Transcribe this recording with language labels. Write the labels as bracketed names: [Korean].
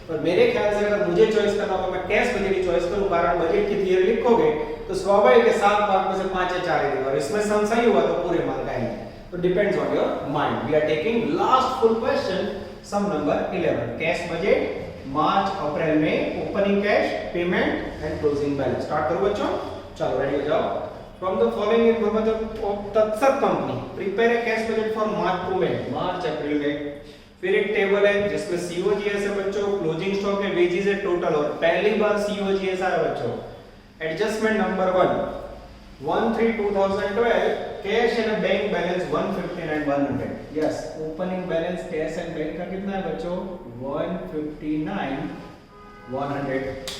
[Hindi] और मेरे ख्याल से अगर मुझे चॉइस करना हो तो मैं कैश बजट की चॉइस करूं, कारण बजट की थियरी लिखोगे तो स्वाभाविक है 7 मार्क में से 5 या 4 ही देगा, और इसमें सम सही हुआ तो पूरे मार्क आएंगे। [English] तो depends on your mind. We are taking last full question, sum number 11, cash budget [Hindi] मार्च अप्रैल में, [English] Opening cash, payment and closing balance. [Hindi] Start करो बच्चों, चलो रेडी हो जाओ। [English] From the following information of Tatsat company prepare a cash budget for March to May, [Hindi] मार्च अप्रैल में। फिर एक टेबल है जिसमें COGS है बच्चों, क्लोजिंग स्टॉक है, वेजेस है टोटल, और पहली बार COGS आया बच्चों। [English] Adjustment number 1 1/3/2012 cash and bank balance 159 100। [Hindi] Yes, opening balance cash and bank का कितना है बच्चों, 159 100।